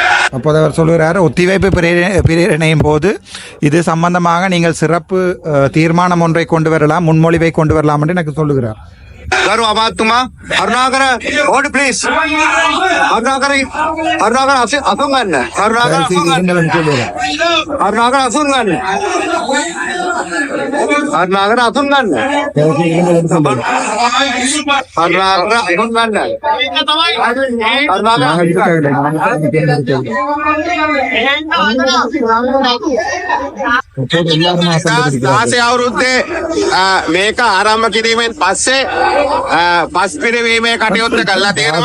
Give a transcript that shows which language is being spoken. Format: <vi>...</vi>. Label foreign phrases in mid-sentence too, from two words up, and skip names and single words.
<ta>அப்போது அவர் சொல்கிறார், ஒத்திவைப்பு பிரேரணையும் போது இது சம்பந்தமாக நீங்கள் சிறப்பு தீர்மானம் ஒன்றை கொண்டு வரலாம், முன்மொழிவை கொண்டு வரலாம் என்று எனக்கு சொல்லுகிறார்.</ta> <si>ගරු අමාත්‍යතුමා කරුණාකර</si> <en>order please</en> <si>කරුණාකර අසුන් ගන්න කරුණාකර අසුන් ගන්න කරුණාකර අසුන් ගන්න කරුණාකර අසුන් ගන්න අවුරුද්දේ මේක ආරම්භ කිරීමෙන් පස්සේ පස් පිරවීමේ කටයුත්ත කළා තියෙනවා.</si>